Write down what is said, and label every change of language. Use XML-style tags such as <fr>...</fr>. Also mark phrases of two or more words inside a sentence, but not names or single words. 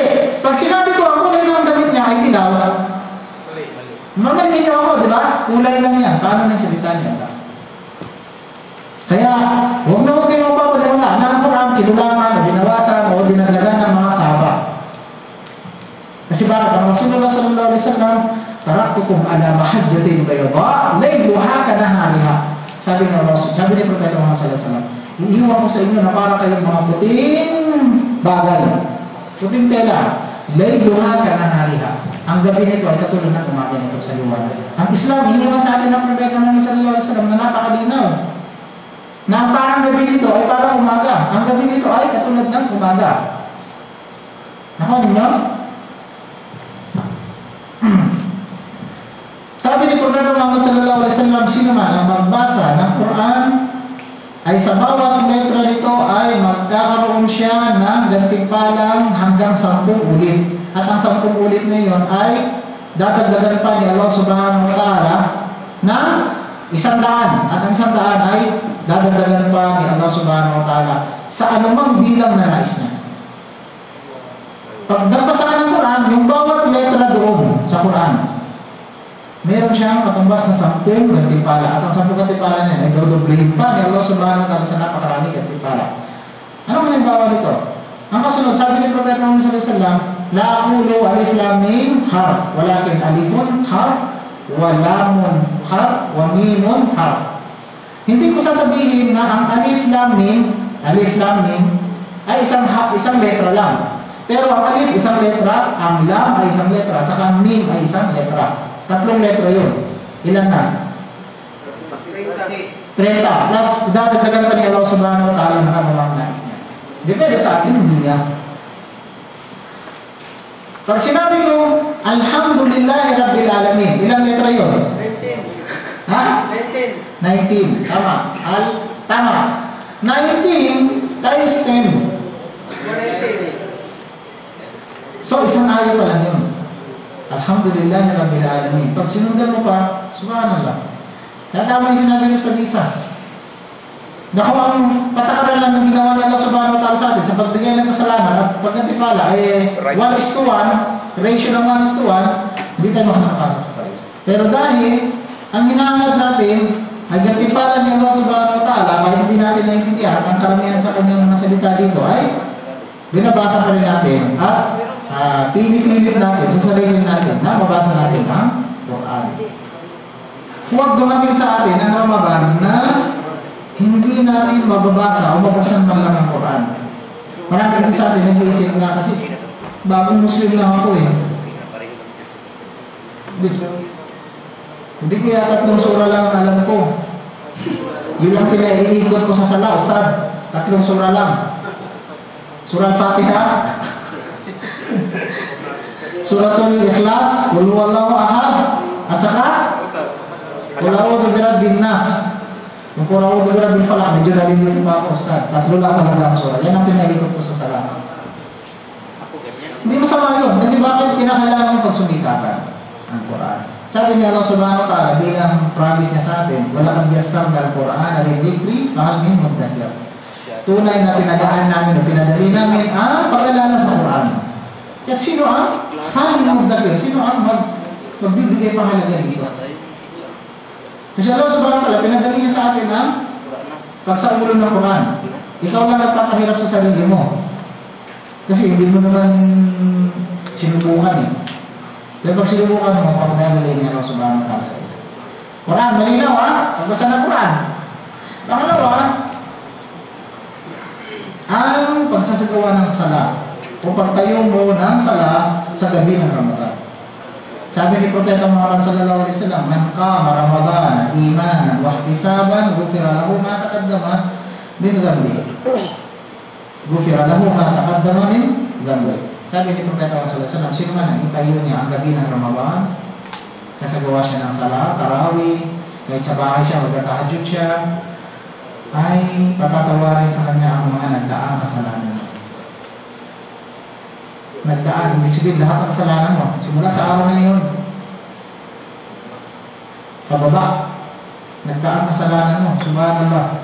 <tl>Pag sinabi ko ang kulay ng damit niya ay dilaw, mamalihin niyo ako, di ba? Kulay lang yan. Paano na yung salita niya? Kaya, huwag na huwag kayong mapapaliwala na ang Quran, kinulangan, binawasan, o dinagdagan ng mga sahaba. Kasi bakit?</tl> <ar>Ang رسول الله صلى الله عليه وسلم تركتكم على المحجة البيضاء ليلها كنهارها.</ar> <tl>Sabi ni Rasul, sabi ni Propeta Muhammad</tl> <ar>صلى الله عليه وسلم,</ar> <tl>iiwan ko sa inyo na para kayong mga puting bagay, puting tela,</tl> <ar>ليلها كنهارها.</ar> <tl>Ang gabi nito ay katulad ng umaga nito sa liwanag. Ang Islam, iniwan sa atin ng Propeta Muhammad</tl> <ar>صلى الله عليه وسلم</ar> <tl>na napakalinaw. Na ang parang gabi nito ay parang umaga. Ang gabi nito ay katulad ng umaga. Nakuha ninyo? Sabi ni Propeta Muhammad</tl> <ar>صلى الله عليه وسلم,</ar> <tl>sino man ang magbasa ng Quran ay sa bawat letra nito ay magkakaroon siya ng gantimpalang hanggang 10 ulit. At ang 10 ulit na iyon ay dadagdagan pa ni Allah</tl> <ar>سبحانه وتعالى</ar> <tl>na 100. At ang 100 ay dadagdagan pa ni Allah</tl> <ar>سبحانه وتعالى</ar> <tl>sa anumang bilang na nais niya. Pag nabasa ka ng Quran, yung bawat letra doon sa Quran, meron siyang katumbas na 10 gantimpala. At ang 10 gantimpala niya ay dodoblihin pa ni Allah</tl> <ar>سبحانه وتعالى</ar> <tl>sa napakarami gantimpala. Ano halimbawa nito? Ang kasunod, sabi ni Propeta Muhammad</tl> <ar>صلى الله عليه وسلم لا أقول الم حرف ولكن ألف حرف ولام حرف وميم حرف.</ar> <tl>Hindi ko sasabihin na ang alif lam mim ay isang letra lang. Pero ang alif isang letra, ang lam ay isang letra, at saka ang mim ay isang letra. 3 letra yun. Ilan na? 30. Plus, dadagdagan pa ni Allah</tl> <ar>سبحانه وتعالى</ar> <tl>ng anumang nais niya. Depende sa atin, hindi niya. Pag sinabi ko,</tl> <ar>الحمد لله رب العالمين,</ar> <tl>ilang letra yun? 19. Ha? 19. 19. Tama. Tama. 19 times 10. 19. So, isang ayaw pa lang yun.</tl> <ar>الحمد لله رب العالمين.</ar> <tl>Pag sinundan mo pa, subhanallah. Kaya tama yung sinabi mo sa Lisa. Na kung ang patakaran lang ng ginawa ni Allah</tl> <ar>سبحانه وتعالى</ar> <tl>sa atin sa pagbigay ng kasalanan at pagkantipala ay 1:1, ratio ng 1:1, hindi tayo makakapasok sa Paris. Pero dahil ang hinahangad natin ay gantimpala ni Allah</tl> <ar>سبحانه وتعالى,</ar> <tl>kahit hindi natin naiintindihan ang karamihan sa kanyang mga salita dito ay binabasa pa rin natin at pinipilit natin sa sarili natin na mabasa natin ang Quran. Huwag dumating sa atin ang Ramadan na hindi natin mababasa o mabuksan man lang ang Quran. Marami kasi sa atin nag-iisip na kasi bagong Muslim lang ako eh. Hindi kaya 3 sura lang ang alam ko. Yun lang pinaiikot ko sa sala, Ustad. 3 sura lang.</tl> <ar>سورة الفاتحة سورة الإخلاص قل هو الله أحد,</ar> <tl>at saka</tl> <ar>قل أعوذ برب الناس. Kung قل أعوذ برب الفلق,</ar> <tl>medyo nalilito pa ako, Ustad. 3 lang talaga ang surah. Yan ang pinaikot ko sa sala. Hindi masama yun, kasi bakit kinakailangan pagsumikapan ang Quran? Sabi ni Allah</tl> <ar>سبحانه وتعالى</ar> <tl>bilang promise niya sa atin,</tl> <ar>ولقد يسرنا القرآن للذكر فهل من مدكر.</ar> <tl>Tunay na pinagaan namin o pinadali namin ang pag-alala sa Quran. Kaya sino ang</tl> <ar>فهل من مدكر?</ar> <tl>Sino ang magbibigay pahalaga dito? Kasi Allah</tl> <ar>سبحانه وتعالى</ar> <tl>pinadali niya sa atin ang pagsaulo ng Quran. Ikaw lang nagpapahirap sa sarili mo. Kasi hindi mo naman sinubukan eh. Kaya pag sinubukan mo, pagdadali niya Allah</tl> <ar>سبحانه وتعالى</ar> <tl>sa iyo. Quran, malinaw ha? Pagbasa ng Quran. Pangalawa, ang pagsasagawa ng sala o pagtayo mo ng sala sa gabi ng Ramadan. Sabi ni Propeta Muhammad</tl> <ar>صلى الله عليه وسلم من قام رمضان إيمانا واحتسابا غفر له ما تقدم من ذنبه. غفر له ما تقدم من ذنبه.</ar> <tl>Sabi ni Propeta Muhammad</tl> <ar>صلى الله عليه وسلم,</ar> <tl>sino man ang itayo niya ang gabi ng Ramadan, kasagawa siya ng sala, tarawih, kahit sa bahay siya, magtatahajjud siya, ay patatawarin sa kanya ang mga nagdaang kasalanan niya. Nagdaan, ibig sabihin lahat ng kasalanan mo, simula sa araw na yun, pababa, nagdaan kasalanan mo, subhanallah.</tl>